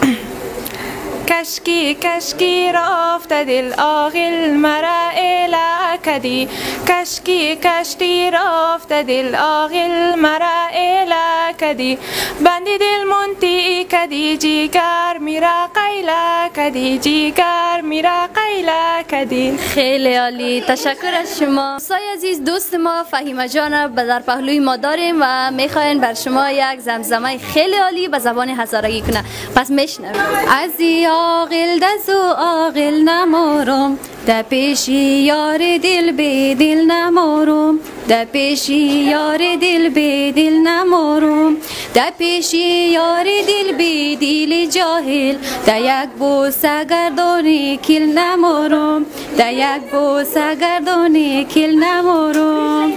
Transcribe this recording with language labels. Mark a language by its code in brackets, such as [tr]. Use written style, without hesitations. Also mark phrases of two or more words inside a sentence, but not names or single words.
[haz] کشکی کشکی رفت دل آغل مرا کدی کشکی کشتی رفت دل آغل مرا ایلا کدی بندی دل منتی کدی جیگر میرا قیلا کدی جیگر میرا قیلا کدی. [fa] خیلی عالی، تشکر از شما. دوستای عزیز، دوست ما فهیمه جان در پهلوی ما داریم و میخواین بر شما یک زمزمه خیلی عالی به زبان هزارگی کنه، پس میشنویم. [haz] ازی عاقل دزو عاقل نمارم در پیشی یار دل به دل نمارم در پیشی یار دل به دل نمارم در پیشی یار دل به دل جاهل در یک بوسه گردانی کل نمارم در یک بوسه گردانی کل نمارم.